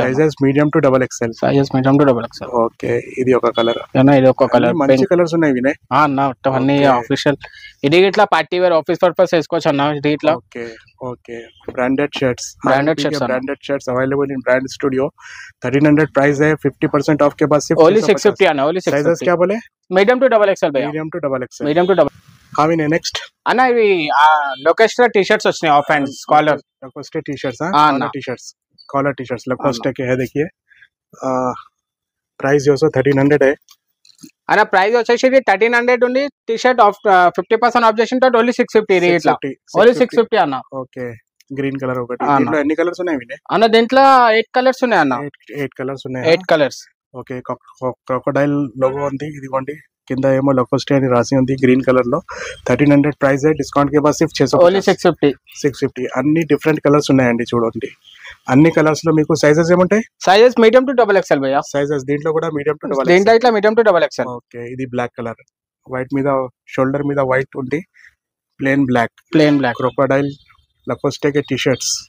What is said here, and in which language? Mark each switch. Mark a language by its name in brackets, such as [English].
[Telugu] Sizes medium to double XL. Okay ఇది ఒక colour, మంచి కలర్స్ ఉన్నాయి వినయ్ అన్న. అన్ని ఆఫీషియల్, ఇది ఇట్లా పార్టీ వేర్ ఆఫీస్ పర్పస్ వేసుకోవచ్చు అన్న. ఇది ఇట్లా [English] Okay branded shirts available in brand studio. [Hindi] 1300 price है, 50% ऑफ के बाद सिर्फ ओनली 650 आना. ओनली 650. साइजेस क्या बोले? मीडियम टू डबल एक्सएल भैया. Medium to double. हाँ विनय नेक्स्ट [Telugu] అన్న ఇవి లోకెస్ట్రా టీ షర్ట్స్ వచ్చినాయి, of hand caller [Hindi] लोकेस्टे T shirts. Collar T shirts लोकेस्टे के है. देखिए प्राइस जो 1300 है [Telugu] అన్న. ప్రైస్ వచ్చేసి 1300 ఉంది. టీ షర్ట్ ఆఫ్ 50% ఆబ్జెక్షన్ తో ఓన్లీ 650. ఇట్లా ఓన్లీ 650 అన్న. ఓకే గ్రీన్ కలర్ ఒకటి. దీంట్లో ఎన్ని కలర్స్ ఉన్నాయి వినయ్ అన్న? దీంట్లో 8 కలర్స్ ఉన్నాయి అన్న. 8 కలర్స్ ఉన్నాయి. 8 కలర్స్. ఓకే క్రొకోడైల్ లోగో ఉంది, ఇదిగోండి. కింద ఏమో లోకోస్టే అని రాసి ఉంది గ్రీన్ కలర్ లో. [Hindi] 1300 ప్రైస్ है, डिस्काउंट के बाद सिर्फ 650. [Telugu] ఓన్లీ 650. అన్ని డిఫరెంట్ కలర్స్ ఉన్నాయండి. చూడండి అన్ని కలర్స్ లో మీకు సైజెస్ ఏముంటాయి? Sizes medium to double XL భయ్యా. సైజెస్ దీంట్లో కూడా మీడియం టు డబల్. దీంట్లో ఇట్లా medium to double XL. Okay ఇది బ్లాక్ కలర్, వైట్ మీద షోల్డర్ మీద వైట్ ఉంది, ప్లేన్ బ్లాక్ క్రొకోడైల్ లోకోస్టే [Hindi] के टी-शर्ट्स.